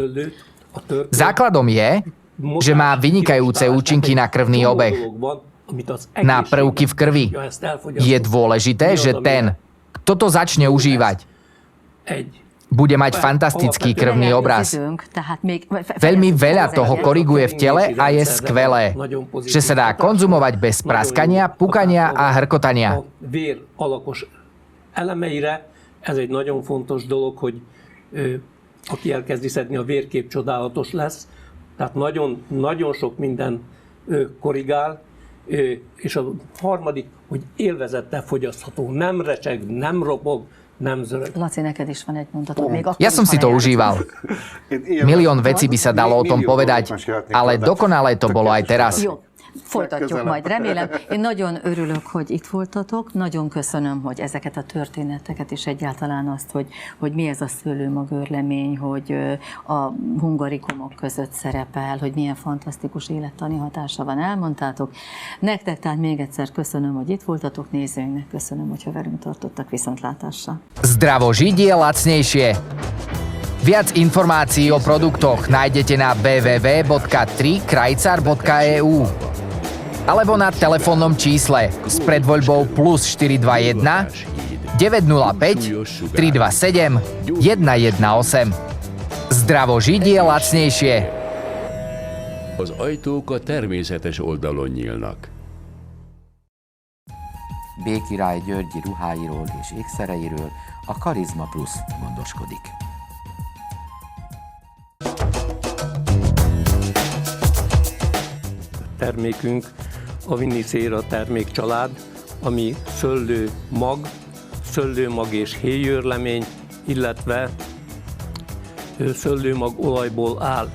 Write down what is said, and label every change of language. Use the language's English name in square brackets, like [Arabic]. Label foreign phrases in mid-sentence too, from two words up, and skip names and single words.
[Slovak] Základom je, že má vynikajúce účinky na krvný obeh, na prvky v krvi. Je dôležité, že ten, kto to začne užívať, bude mať fantastický krvný obraz. Veľmi veľa toho koriguje v tele a je skvelé, že sa dá konzumovať bez praskania, pukania a hrkotania. [Hungarian] Ez egy nagyon fontos dolog, hogy aki elkezdi szedni, a vérkép csodálatos lesz. Tehát nagyon sok minden korrigál. És a harmadik, hogy élvezettel fogyasztható. Nem recseg, nem ropog, nem zörög. Laci, neked is van egy mondat. [Slovak] Ja som si to užíval. Milión vecí by sa dalo o tom povedať, ale dokonale to bolo aj teraz. [Hungarian] Folytatjuk majd, remélem. Én nagyon örülök, hogy itt voltatok. Nagyon köszönöm, hogy ezeket a történeteket, és egyáltalán azt, hogy mi ez a szőlőmagőrlemény, hogy a hungarikumok között szerepel, hogy milyen fantasztikus élettani hatása van, elmondtátok. Nektek tehát még egyszer köszönöm, hogy itt voltatok, nézőinknek köszönöm, hogyha velünk tartottak, viszontlátásra. [Slovak] Zdravo žiť je lacnejšie. Viac informácií o produktoch nájdete na www.3krajcar.eu alebo na telefónnom čísle s predvoľbou +421 905 327 118. Zdravo žiť je lacnejšie. [Hungarian] Az ajtók a természetes oldalon nyílnak. B. Király Györgyi ruháiról és ékszereiről a Karizma Plus gondoskodik. Termékünk a Vinicera termékcsalád, ami szőlőmag és héjőrlemény, illetve szőlőmag olajból áll.